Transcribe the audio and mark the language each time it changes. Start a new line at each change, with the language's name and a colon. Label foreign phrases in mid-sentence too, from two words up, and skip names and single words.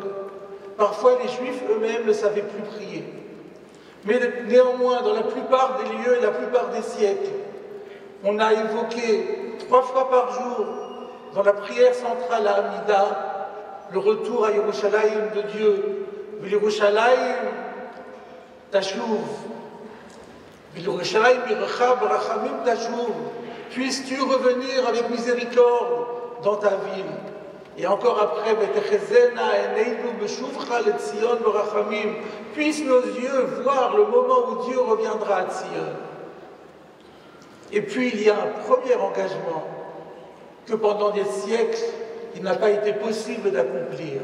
French: Parfois, les Juifs eux-mêmes ne savaient plus prier. Mais néanmoins, dans la plupart des lieux et la plupart des siècles, on a évoqué 3 fois par jour, dans la prière centrale à Amida, le retour à Yerushalayim de Dieu.
Hebrew: ירושלים תשוב. ירושלים עירך ברחמים תשוב.
French: Puisses-tu revenir avec miséricorde dans ta ville? Et encore après, puissent nos yeux voir le moment où Dieu reviendra à Sion. Et puis il y a un premier engagement que pendant des siècles, il n'a pas été possible d'accomplir.